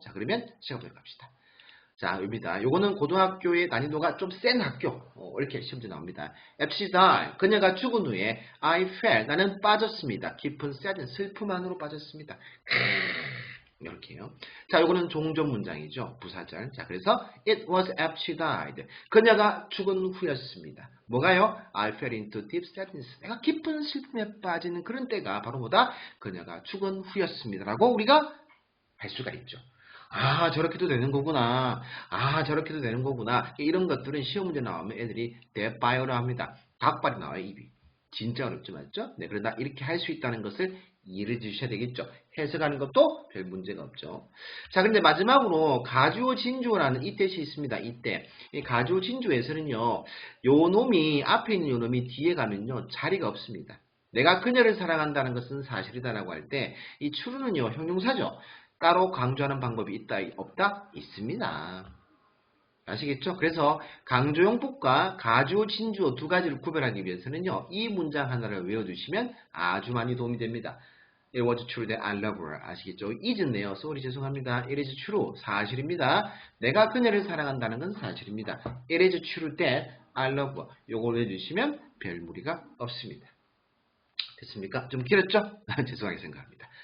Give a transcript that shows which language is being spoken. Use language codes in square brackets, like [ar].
[ko] 자, 그러면 시험을 갑시다. 자, 여기입니다. 요거는 고등학교의 난이도가 좀 센 학교. 이렇게 시험지 나옵니다. [en] She died. [ko] 그녀가 죽은 후에 [en] I fell. [ko] 나는 빠졌습니다. 깊은 sadness, 슬픔 안으로 빠졌습니다. 이렇게요. 자, 요거는 종전 문장이죠. 부사절. 자, 그래서 [en] it was after she died. [ko] 그녀가 죽은 후였습니다. 뭐가요? [en] I fell into deep sadness. [ko] 내가 깊은 슬픔에 빠지는 그런 때가 바로 뭐다? 그녀가 죽은 후였습니다라고 우리가 할 수가 있죠. 아, 저렇게도 되는 거구나. 아, 저렇게도 되는 거구나. 이런 것들은 시험 문제 나오면 애들이 대바이오로 합니다. 닭발이 나와요, 입이. 진짜 어렵지 맞죠? 네, 그러나 이렇게 할 수 있다는 것을 이해해 주셔야 되겠죠. 해석하는 것도 별 문제가 없죠. 자, 근데 마지막으로 가주어 진주어라는 이 뜻이 있습니다. 이때. 이 가주어 진주어에서는요, 요 놈이, 앞에 있는 요 놈이 뒤에 가면요, 자리가 없습니다. 내가 그녀를 사랑한다는 것은 사실이다라고 할 때, 이 추루는요, 형용사죠. 따로 강조하는 방법이 있다, 없다? 있습니다. 아시겠죠? 그래서 강조용법과 가주어, 진주어 두 가지를 구별하기 위해서는요, 이 문장 하나를 외워두시면 아주 많이 도움이 됩니다. [en] It was true that I love her. [ko] 아시겠죠? is네요. sorry 죄송합니다. [en] It is true. [ko] 사실입니다. 내가 그녀를 사랑한다는 건 사실입니다. [en] It is true that I love her. [ko] 요걸 해주시면 별 무리가 없습니다. 됐습니까? 좀 길었죠? 죄송하게 생각합니다.